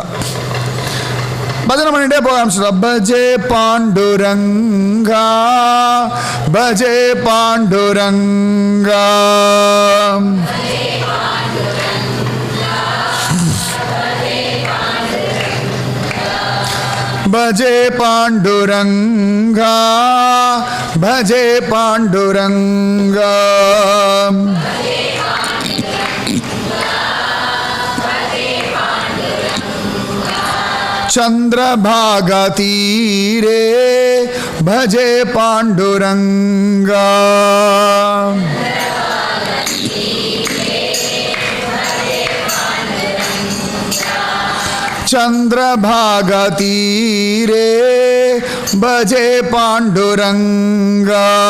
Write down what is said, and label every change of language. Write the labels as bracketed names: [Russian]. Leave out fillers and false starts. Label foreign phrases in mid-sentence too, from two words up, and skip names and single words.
[Tamil] பஜனை பண்ணிட்டே போக ஆரம்பிச்சுட்டா. [Sanskrit] भजे पांडुरंगा भजे पांडुरंगा भजे पांडुरंगा भजे पांडुरंगा चंद्रभागा तीरे भजे पांडुरंगा चंद्रभागा तीरे भजे पांडुरंगा